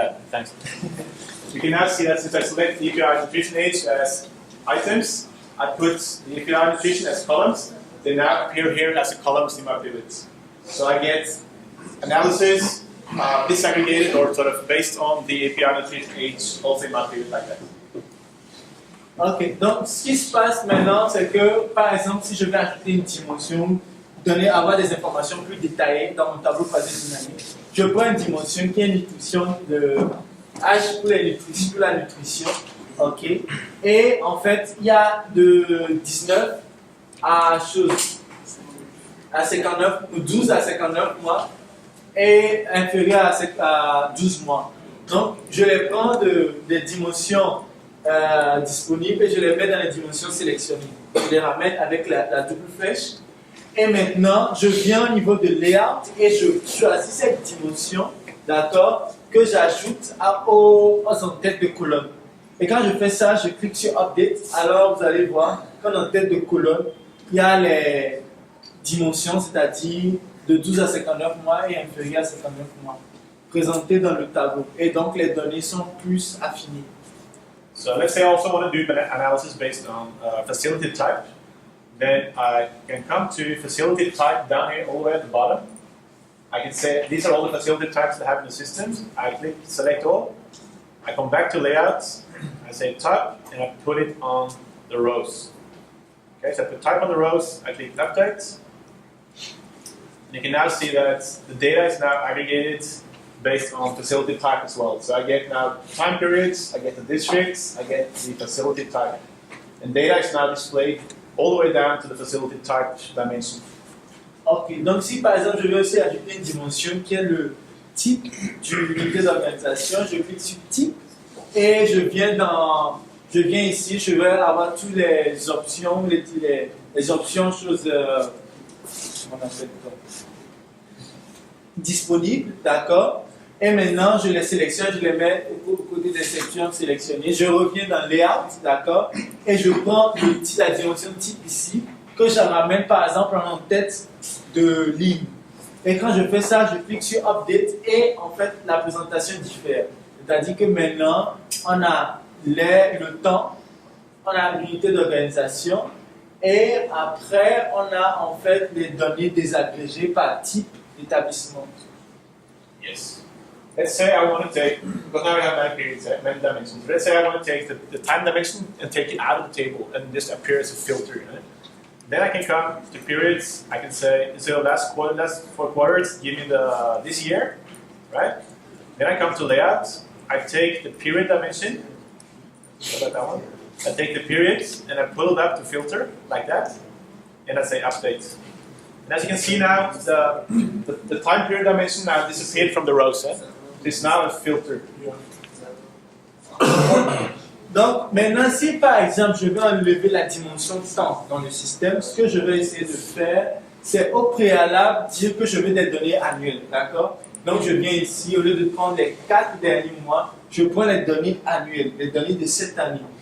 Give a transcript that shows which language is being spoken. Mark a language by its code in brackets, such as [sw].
[en] Thanks. You can now see that since I select the EPI nutrition age as items, I put the EPI nutrition as columns. They now appear here as a columns in my pivots. So I get analysis disaggregated or sort of based on the API nutrition age also in my pivot like that. [fr] Ok, donc ce qui se passe maintenant, c'est que par exemple, si je vais ajouter une dimension, avoir des informations plus détaillées dans mon tableau croisé dynamique, je prends une dimension qui est une nutrition de H pour la nutrition, ok, et en fait, il y a de 19 à 59, ou 12 à 59 mois, et inférieur à 12 mois. Donc, je les prends des dimensions disponibles et je les mets dans les dimensions sélectionnées. Je les ramène avec la double flèche Et maintenant, je viens au niveau de layout et je choisis cette dimension, d'accord, que j'ajoute aux en-têtes de colonne. Et quand je fais ça, je clique sur Update. Alors, vous allez voir qu'en en-tête de colonne, il y a les dimensions, c'est-à-dire de 12 à 59 mois et inférieur à 59 mois, présentées dans le tableau. Et donc, les données sont plus affinées. [en] So let's say I also want to do an analysis based on facility type. Then I can come to facility type down here all the way at the bottom. I can say these are all the facility types that I have in the system. I click select all. I come back to layouts. I say type and I put it on the rows. Okay, so I put type on the rows. I click update. And you can now see that the data is now aggregated based on facility type as well. So I get now time periods, I get the districts, I get the facility type. And data is now displayed all the way down to the facility type dimension. [fr] Ok, donc si par exemple je veux aussi ajouter une dimension qui est le type du unité d'organisation, je clique sur type et je viens ici, je vais avoir toutes les options, les options choses, comment on appelle ça, disponibles, d'accord. Et maintenant, je les sélectionne, je les mets au côté des sections sélectionnées. Je reviens dans Layout, d'accord, et je prends la dimension type ici, que je ramène par exemple en tête de ligne. Et quand je fais ça, je clique sur Update et en fait, la présentation diffère. C'est-à-dire que maintenant, on a le temps, on a l'unité d'organisation et après, on a en fait les données désagrégées par type d'établissement. [en] Yes. Let's say I want to take, because now we have many periods, many dimensions. Let's say I want to take the time dimension and take it out of the table and just appear as a filter. Right? Then I can come to periods. I can say instead of last 4 quarters, give me this year, right? Then I come to layout. I take the period dimension. What about that one? I take the periods and I pull it up to filter like that, and I say update. And as you can see now, the time period dimension now disappeared from the rows. It's now a filter. [fr] Donc, maintenant, si par exemple, je veux enlever la dimension temps dans le système, ce que je vais essayer de faire, c'est au préalable dire que je veux des données annuelles, d'accord? Donc, je viens ici, au lieu de prendre les 4 derniers mois, je prends les données annuelles, les données de cette année.